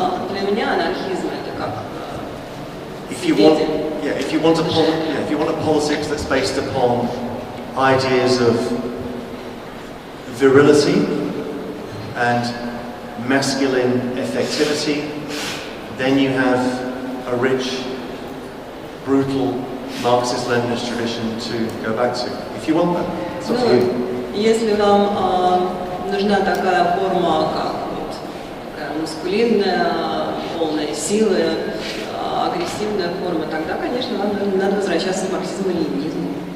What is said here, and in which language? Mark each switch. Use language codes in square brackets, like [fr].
[ru] Для меня анархизм это как [en] if you want a politics that's based upon ideas of virility and masculine effectivity, then you have a rich, brutal Marxist-Leninist tradition to go back to. If you want that, it's up to you. [ru] Если вам нужна такая форма, как вот, такая мускулинная, полная силы, агрессивная форма, тогда, конечно, вам надо возвращаться к марксизму и ленинизму.